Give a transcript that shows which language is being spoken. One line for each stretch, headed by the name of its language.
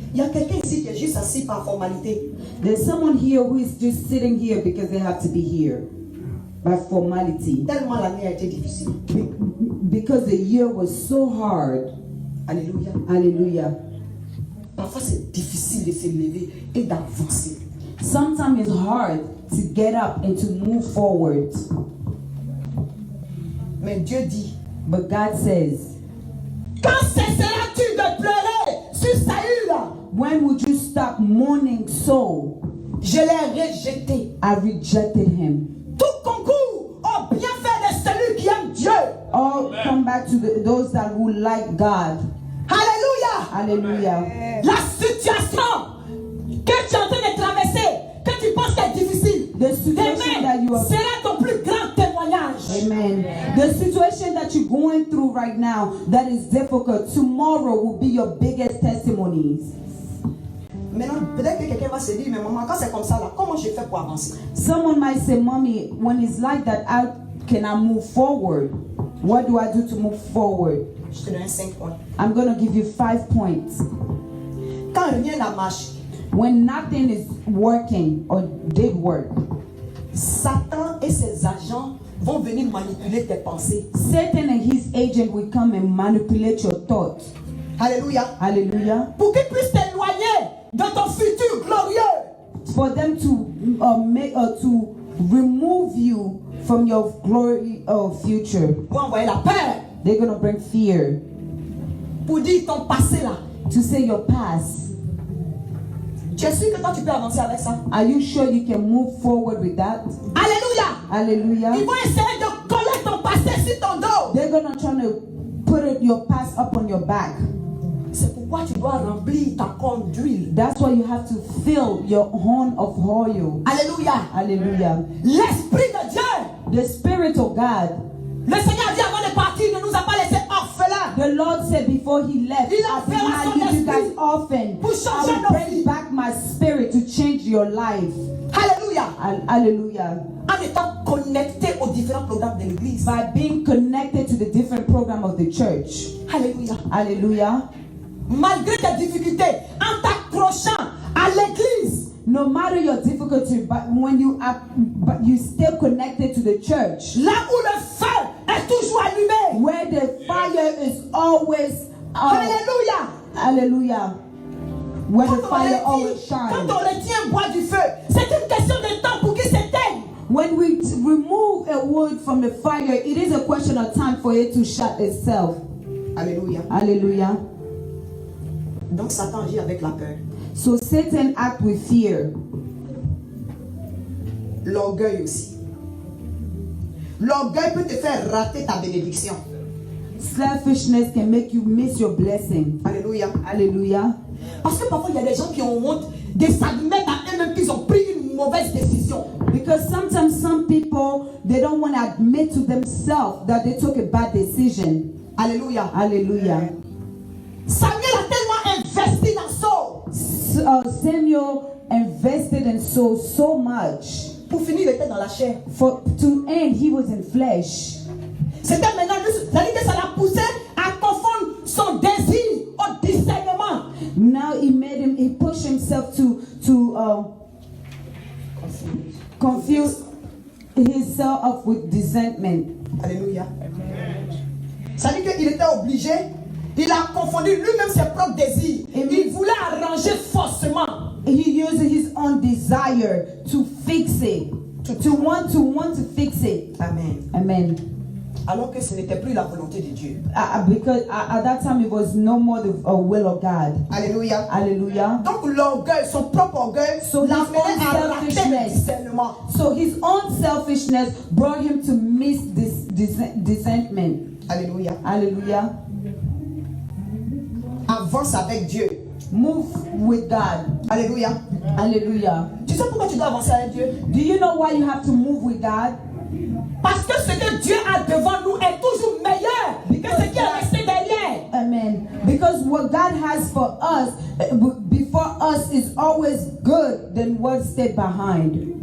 French: il y a quelqu'un ici qui est juste assis par formalité.
English: there's someone here who is just sitting here because they have to be here by formality.
French: Tellement l'année a été difficile.
English: Because the year was so hard.
French: Alléluia.
English: Hallelujah.
French: Parfois c'est difficile de se lever et d'avancer.
English: Sometimes it's hard to get up and to move forward.
French: Mais Dieu dit,
English: But God says,
French: quand cesseras-tu de pleurer sur Saül?
English: when would you stop mourning so?
French: Je l'ai rejeté.
English: I rejected him.
French: Tout concourt au bienfait de celui qui aime Dieu.
English: All come back to those that who like God.
French: Alléluia.
English: Hallelujah.
French: La situation que tu es en train de traverser, que tu penses qu'elle est difficile,
English: The situation that you
French: demain
English: are
French: sera ton plus grand témoignage. Amen.
English: The situation that you're going through right now that is difficult, tomorrow will be your biggest testimonies.
French: Maintenant, peut-être que quelqu'un va se dire, mais maman, quand c'est comme ça, là, comment je fais pour avancer?
English: Someone might say, Mommy, when it's like that, how can I move forward? What do I do to move forward?
French: Je te donne 5 points.
English: I'm going to give you 5 points.
French: Quand rien n'a marché,
English: When nothing is working or did work,
French: Satan et ses agents vont venir manipuler tes pensées.
English: Satan and his agent will come and manipulate your thoughts.
French: Alléluia.
English: Hallelujah.
French: Pour qu'ils puissent t'éloigner de ton futur glorieux.
English: For them to remove you from your glory future.
French: Pour envoyer la peur.
English: They're going to bring fear.
French: Pour dire ton passé là.
English: To say your past.
French: Tu es sûr que toi tu peux avancer avec ça?
English: Are you sure you can move forward with that?
French: Alléluia.
English: Hallelujah.
French: Ils vont essayer de coller ton passé sur ton dos.
English: They're going to try to put your past up on your back.
French: C'est pourquoi tu dois remplir ta corne d'huile.
English: That's why you have to fill your horn of oil.
French: Alléluia.
English: Hallelujah.
French: L'Esprit de Dieu.
English: The Spirit of God.
French: Le Seigneur a dit avant de partir, il ne nous a pas laissé orphelins.
English: The Lord said before he left,
French: Il
English: I did
French: enverra
English: not
French: son
English: leave you guys
French: esprit
English: orphan.
French: pour changer
English: I will
French: nos
English: bring
French: vies.
English: back my spirit to change your life.
French: Alléluia.
English: Hallelujah.
French: En étant connecté aux différents programmes de l'église.
English: By being connected to the different program of the church.
French: Alléluia.
English: Hallelujah.
French: Malgré tes difficultés, en t'accrochant à l'église.
English: No matter your difficulty, but when you still connected to the church.
French: Là où le feu est toujours allumé.
English: Where the fire is always
French: Alléluia.
English: Hallelujah. Where the fire always
French: Quand
English: shines.
French: on retient bois du feu, c'est une question de temps pour qu'il s'éteigne.
English: When we remove a wood from the fire, it is a question of time for it to shut itself.
French: Alléluia.
English: Hallelujah.
French: Donc Satan agit avec la peur.
English: So Satan acts with fear.
French: L'orgueil aussi. L'orgueil peut te faire rater ta bénédiction.
English: Selfishness can make you miss your blessing.
French: Alléluia.
English: Hallelujah.
French: Parce que parfois, il y a des gens qui ont honte de s'admettre à eux-mêmes qu'ils ont pris une mauvaise décision.
English: Because sometimes some people, they don't want to admit to themselves that they took a bad decision.
French: Alléluia.
English: Hallelujah.
French: Samuel a tellement investi dans Saul.
English: Samuel invested in Saul so much.
French: Pour finir, il était dans la chair.
English: To end, he was in flesh.
French: C'était maintenant, ça l'a poussé à confondre son désir au discernement.
English: Now he pushed himself to confuse himself with discernment.
French: Alléluia. Ça veut dire qu'il était obligé, il a confondu lui-même ses propres désirs. Il voulait arranger forcément.
English: He used his own desire to fix it, to want to fix it. Amen. Amen.
French: Alors que ce n'était plus la volonté de Dieu.
English: Because at that time it was no more the will of God.
French: Alléluia.
English: Hallelujah.
French: Donc l'orgueil, son propre orgueil, l'amenait à rater le discernement.
English: So his own selfishness brought him to miss this discernment.
French: Alléluia.
English: Hallelujah.
French: Avance avec Dieu.
English: Move with God.
French: Alléluia.
English: Hallelujah.
French: Tu sais pourquoi tu dois avancer avec Dieu?
English: Do you know why you have to move with God?
French: Parce que ce que Dieu a devant nous est toujours meilleur que ce qui est resté derrière. Amen.
English: Because what God has for us, before us, is always good than what stayed behind.